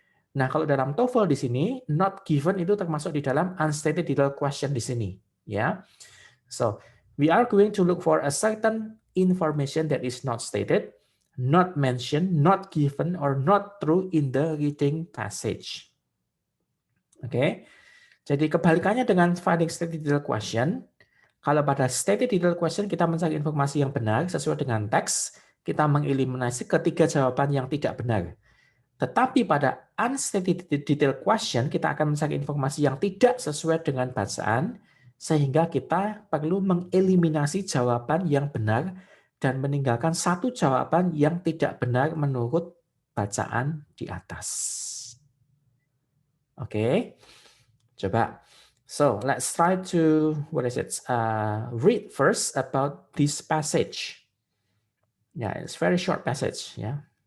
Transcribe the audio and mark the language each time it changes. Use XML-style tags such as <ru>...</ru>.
<id>Nah, kalau dalam TOEFL di sini, not given itu termasuk di dalam unstated detail question di sini, ya.</id> <en>So we are going to look for a certain information that is not stated, not mentioned, not given, or not true in the reading passage.</en> <id>Oke, jadi kebalikannya dengan finding stated detail question. Kalau pada stated detail question kita mencari informasi yang benar sesuai dengan teks, kita mengeliminasi ketiga jawaban yang tidak benar. Tetapi pada unstated detail question kita akan mencari informasi yang tidak sesuai dengan bacaan, sehingga kita perlu mengeliminasi jawaban yang benar dan meninggalkan satu jawaban yang tidak benar menurut bacaan di atas. Oke, coba.</id> <en>So let's try to read first about this passage. Yeah, it's very short passage. Yeah.</en>